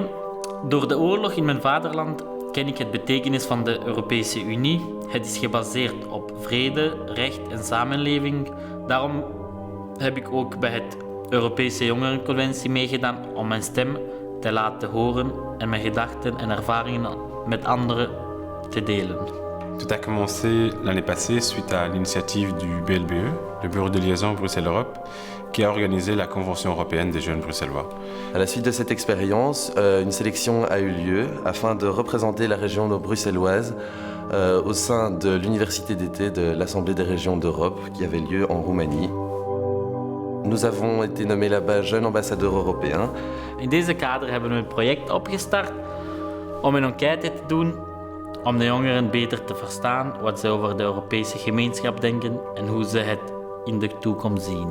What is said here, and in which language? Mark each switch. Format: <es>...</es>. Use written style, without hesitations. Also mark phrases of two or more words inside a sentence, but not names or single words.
<nl>Door de oorlog in mijn vaderland ken ik het betekenis van de Europese Unie. Het is gebaseerd op vrede, recht en samenleving. Daarom heb ik ook bij het Europese Jongerenconventie meegedaan om mijn stem te laten horen en mijn gedachten en ervaringen met anderen te delen.</nl> <fr>Tout a commencé l'année passée suite à l'initiative du BLBE, le Bureau de liaison Bruxelles-Europe, qui a organisé la Convention européenne des jeunes bruxellois. À la suite de cette expérience, une sélection a eu lieu afin de représenter la région bruxelloise au sein de l'université d'été de l'Assemblée des régions d'Europe qui avait lieu en Roumanie. Nous avons été nommés là-bas jeunes ambassadeurs européens.</fr> <nl>In deze kader hebben we een project opgestart om een enquête te doen om de jongeren beter te verstaan wat ze over de Europese gemeenschap denken en hoe ze het in de toekomst zien.</nl>